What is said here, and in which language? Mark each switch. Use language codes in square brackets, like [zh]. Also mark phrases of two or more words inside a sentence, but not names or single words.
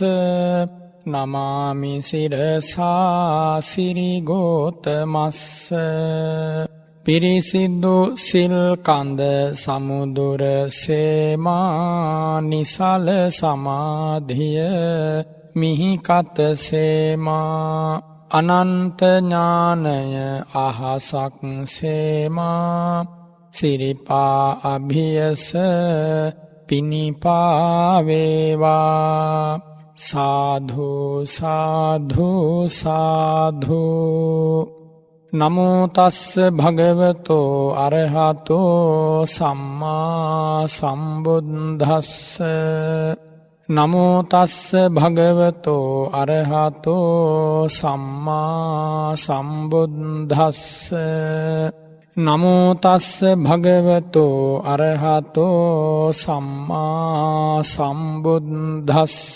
[pi] නමාමි සිරසා සිරිගෝතමස්ස [si] පිරිසිදු සිල් කඳ සමුදුර සේමා නිසල සමාධිය මිහිකත සේමා අනන්ත ඥානය අහසක් සේමා සිරිපා අභියස පිනිපා වේවා සාධු සාධු සාධු [pi] නමෝ තස්ස භගවතෝ අරහතෝ සම්මා සම්බුද්දස්ස නමෝ තස්ස භගවතෝ අරහතෝ සම්මා සම්බුද්දස්ස නමෝ තස්ස භගවතෝ අරහතෝ සම්මා සම්බුද්දස්ස